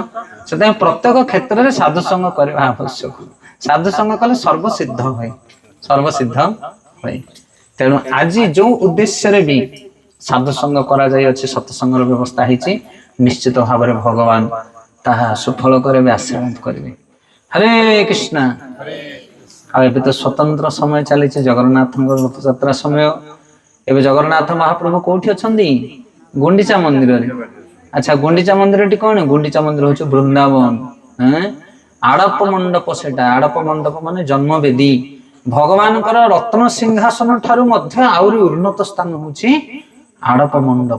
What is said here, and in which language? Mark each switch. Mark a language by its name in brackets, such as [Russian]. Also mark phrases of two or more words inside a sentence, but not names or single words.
[Odia] ସେତେ ପ୍ରତ୍ୟେକ କ୍ଷେତ୍ର ରେ ସାଧୁ ସଙ୍ଗ କରିବା ଆବଶ୍ୟକ। ସାଧୁ ସଙ୍ଗ କଲେ ସର୍ବସିଦ୍ଧ ହୁଏ। ସର୍ବସିଦ୍ଧ ହୁଏ। ତେଣୁ ଆଜି ଯୋ ଉଦ୍ଦେଶ୍ୟ ରେ ଭି ସାଧୁ ସଙ୍ଗ କରା ଯାଇ ଅଛି ସତ୍ସଙ୍ଗ ର ବ୍ୟବସ୍ଥା ହେଉଛି ନିଶ୍ଚିତ ଭାବ ରେ ଭଗବାନ ତାହା ସୁଫଳ କରେ ଆଶୀର୍ବାଦ କରିବେ। ହରେ କୃଷ୍ଣ। ଏବେ ତ ସ୍ୱତନ୍ତ୍ର ସମୟ ଚାଲି ଜଗନ୍ନାଥ ରଥ ଯାତ୍ରା ସମୟ। ଏବଂ ଜଗନ୍ନାଥ ମହାପ୍ରଭୁ କେଉଁଠି ଅଛନ୍ତି? ଗୁଣ୍ଡିଚା ମନ୍ଦିର ରେ। ଅଚ୍ଛା ଗୁଣ୍ଡିଚା ମନ୍ଦିର ଟି କଣ? ଗୁଣ୍ଡିଚା ମନ୍ଦିର ହେଉଛି ବୃନ୍ଦାବନ। ଅଡ଼ପ ମଣ୍ଡପ ସେଇଟା। ଅଡ଼ପ ମଣ୍ଡପ ମାନେ ଜନ୍ମବେଦୀ। ଭଗବାନ ଙ୍କର ରତ୍ନ ସିଂହାସନ ଠାରୁ ମଧ୍ୟ ଆଉରି ଉନ୍ନତ ସ୍ଥାନ ହେଉଛି ଅଡ଼ପ ମଣ୍ଡପ।